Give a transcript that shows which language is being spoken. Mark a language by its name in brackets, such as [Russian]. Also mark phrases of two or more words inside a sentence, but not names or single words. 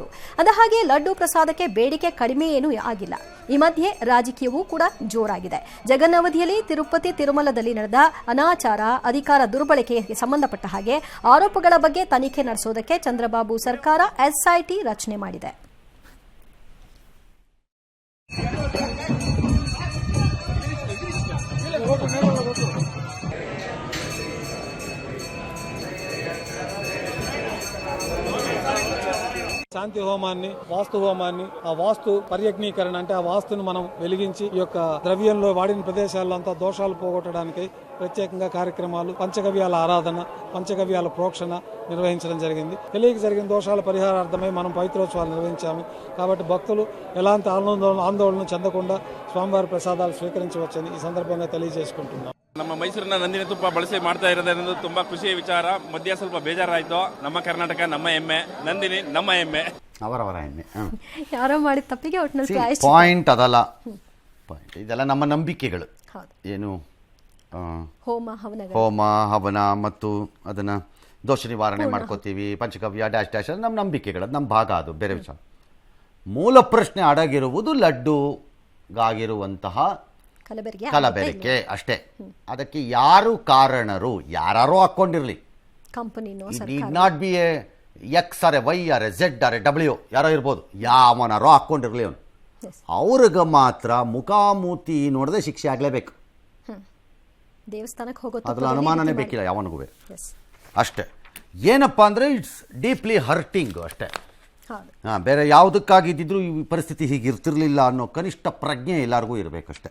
[Kannada] ಅಂದಹಾಗೆ ಲಡ್ಡು ಪ್ರಸಾದಕ್ಕೆ ಬೇಡಿಕೆ ಕಡಿಮೆ ಏನೂ ಆಗಿಲ್ಲ. ಈ ಮಧ್ಯೆ ರಾಜಕೀಯವೂ ಕೂಡ ಜೋರಾಗಿದೆ. ಜಗನ್ನವಧಿಯಲ್ಲಿ ತಿರುಪತಿ ತಿರುಮಲದಲ್ಲಿ ನಡೆದ ಅನಾಚಾರ, ಅಧಿಕಾರ ದುರ್ಬಳಕೆಗೆ ಸಂಬಂಧಪಟ್ಟ ಹಾಗೆ ಆರೋಪಗಳ ಬಗ್ಗೆ ತನಿಖೆ ನಡೆಸೋದಕ್ಕೆ ಚಂದ್ರಬಾಬು ಸರ್ಕಾರ ಎಸ್ಐಟಿ ರಚನೆ ಮಾಡಿದೆ. [Telugu] శాంతి హోమాన్ని, వాస్తు హోమాన్ని, ఆ వాస్తు పర్యజ్ఞీకరణ అంటే ఆ వాస్తును మనం వెలిగించి ఈ యొక్క ద్రవ్యంలో వాడిన ప్రదేశాల్లో అంతా దోషాలు పోగొట్టడానికి ప్రత్యేకంగా కార్యక్రమాలు, పంచగవ్యాల ఆరాధన, పంచగవ్యాల ప్రోక్షణ నిర్వహించడం జరిగింది. తెలియక జరిగిన దోషాల పరిహారార్థమై మనం పవిత్రోత్సవాలు నిర్వహించాము. కాబట్టి భక్తులు ఎలాంటి ఆందోళన చెందకుండా స్వామివారి ప్రసాదాలు స్వీకరించవచ్చని ఈ సందర్భంగా తెలియజేసుకుంటున్నాం. [Kannada] ನಮ್ಮ ಮೈಸೂರಿನ ನಂದಿನಿ ತುಪ್ಪ ಬಳಸಿ ಮಾಡ್ತಾ ಇರೋದ್ರಿಂದ ತುಂಬಾ ಖುಷಿಯ ವಿಚಾರ. ಮಧ್ಯ ಸ್ವಲ್ಪ ಬೇಜಾರಾಯ್ತು. ನಮ್ಮ ಕರ್ನಾಟಕ ನಮ್ಮ ಹೆಮ್ಮೆ, ನಂದಿನಿ ನಮ್ಮ ಹೆಮ್ಮೆ, ಅವರವರ ಹೆಮ್ಮೆ. ಯಾರೋ ಮಾಡಿದ ತಪ್ಪಿಗೆ ಪಾಯಿಂಟ್ ಅದಲ್ಲ, ಇದೆಲ್ಲ ನಮ್ಮ ನಂಬಿಕೆಗಳು. ಏನು ಹೋಮ ಹವನ ಮತ್ತು ಅದನ್ನ ದೋಷ ನಿವಾರಣೆ ಮಾಡ್ಕೋತೀವಿ, ಪಂಚಗವ್ಯ [English] dash dash [Kannada] ನಮ್ಮ ನಂಬಿಕೆಗಳು, ಅದು ನಮ್ಮ ಭಾಗ, ಅದು ಬೇರೆ ವಿಚಾರ. ಮೂಲ ಪ್ರಶ್ನೆ ಅಡಗಿರುವುದು ಲಡ್ಡುಗಾಗಿರುವಂತಹ ಕಲಬೆರಕೆ ಅಷ್ಟೇ. ಅದಕ್ಕೆ ಯಾರು ಕಾರಣರು? ಯಾರು ಹಾಕೊಂಡಿರ್ಲಿ, [English] it not be a X or a Y or a Z or a W, [Kannada] ಯಾರೋ ಇರ್ಬೋದು, ಯಾವನಾರೋ ಹಾಕೊಂಡಿರ್ಲಿ, ಅವನು ಅವ್ರಿಗೆ ಮಾತ್ರ ಮುಖಾಮೂತಿ ನೋಡದೆ ಶಿಕ್ಷೆ ಆಗಲೇಬೇಕು. ದೇವಸ್ಥಾನಕ್ಕೆ ಹೋಗೋ ಅದ್ರಲ್ಲಿ ಅನುಮಾನನೇ ಬೇಕಿಲ್ಲ ಯಾವನಿಗೂ ಅಷ್ಟೇ. ಏನಪ್ಪ ಅಂದರೆ [English] it's deeply hurting [Kannada] ಅಷ್ಟೇ. ಬೇರೆ ಯಾವುದಕ್ಕಾಗಿದ್ದಿದ್ರು ಈ ಪರಿಸ್ಥಿತಿ ಹೀಗೆ ಇರ್ತಿರ್ಲಿಲ್ಲ ಅನ್ನೋ ಕನಿಷ್ಠ ಪ್ರಜ್ಞೆ ಎಲ್ಲರಿಗೂ ಇರಬೇಕಷ್ಟೆ.